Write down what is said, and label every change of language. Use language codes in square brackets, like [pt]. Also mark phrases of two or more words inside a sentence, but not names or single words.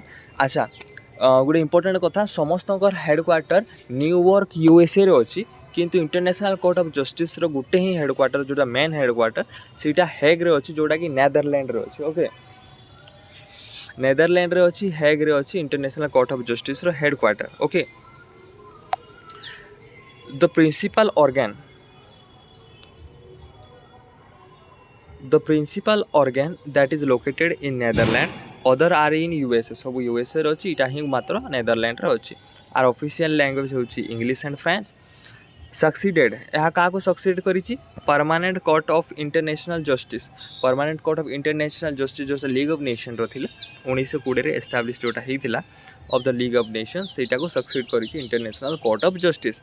[or] ଆଚ୍ଛା, ଗୋଟେ ଇମ୍ପୋର୍ଟାଣ୍ଟ କଥା, ସମସ୍ତଙ୍କର ହେଡ଼କ୍ୱାର୍ଟର ନ୍ୟୁୟର୍କ ୟୁଏସ୍ଏରେ ଅଛି, କିନ୍ତୁ ଇଣ୍ଟରନ୍ୟାସନାଲ୍ କୋର୍ଟ ଅଫ୍ ଜଷ୍ଟିସ୍ର ଗୋଟେ ହିଁ ହେଡ଼କ୍ୱାର୍ଟର, ଯେଉଁଟା [en] main headquarter [or] ସେଇଟା ହେଗ୍ରେ ଅଛି, ଯେଉଁଟାକି ନେଦରଲ୍ୟାଣ୍ଡରେ ଅଛି। ଓକେ, ନେଦରଲ୍ୟାଣ୍ଡରେ ଅଛି, ହେଗ୍ରେ ଅଛି ଇଣ୍ଟରନ୍ୟାସନାଲ୍ କୋର୍ଟ ଅଫ୍ ଜଷ୍ଟିସ୍ର ହେଡ଼କ୍ୱାର୍ଟର। [en] okay, the principal organ that is located in Netherlands, other are in USA। [or] ସବୁ ୟୁଏସ୍ଏରେ ଅଛି, ଏଇଟା ହିଁ ମାତ୍ର ନେଦରଲ୍ୟାଣ୍ଡରେ ଅଛି। ଆର [en] official language [or] ହେଉଛି [en] English and French. [or] सक्सीडेड, ଏହା କାହାକୁ ସକ୍ସିଡ୍ କରିଛି? ପରମାନେଣ୍ଟ କୋର୍ଟ ଅଫ୍ ଇଣ୍ଟରନ୍ୟାସନାଲ୍ ଜଷ୍ଟିସ୍। ପରମାନେଣ୍ଟ କୋର୍ଟ ଅଫ୍ ଇଣ୍ଟରନ୍ୟାସନାଲ୍ ଜଷ୍ଟିସ୍ ଯେଉଁଟା ଲିଗ୍ ଅଫ୍ ନେସନ୍ର ଥିଲା, 1920ରେ ଏଷ୍ଟାବ୍ଲିଶ୍ ଯେଉଁଟା ହେଇଥିଲା [en] of the League of Nations, [or] ସେଇଟାକୁ ସକ୍ସିଡ୍ କରିଛି ଇଣ୍ଟରନ୍ୟାସନାଲ୍ କୋର୍ଟ ଅଫ୍ ଜଷ୍ଟିସ୍।